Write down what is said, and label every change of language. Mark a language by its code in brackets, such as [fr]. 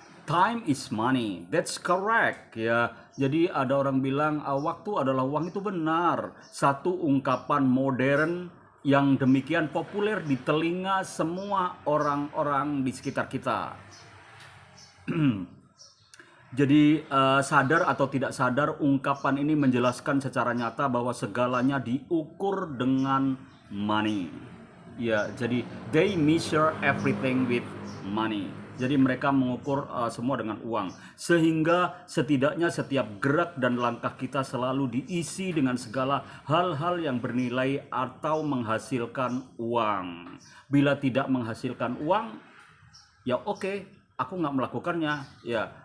[en] Time is money, that's correct ya. [id] Jadi ada orang bilang waktu adalah uang, itu benar. Satu ungkapan modern yang demikian populer di telinga semua orang-orang di sekitar kita. Jadi sadar atau tidak sadar, ungkapan ini menjelaskan secara nyata bahwa segalanya diukur dengan money. Ya, jadi [en] they measure everything with money. [id] Jadi mereka mengukur semua dengan uang. Sehingga setidaknya setiap gerak dan langkah kita selalu diisi dengan segala hal-hal yang bernilai atau menghasilkan uang. Bila tidak menghasilkan uang, ya oke, aku nggak melakukannya ya.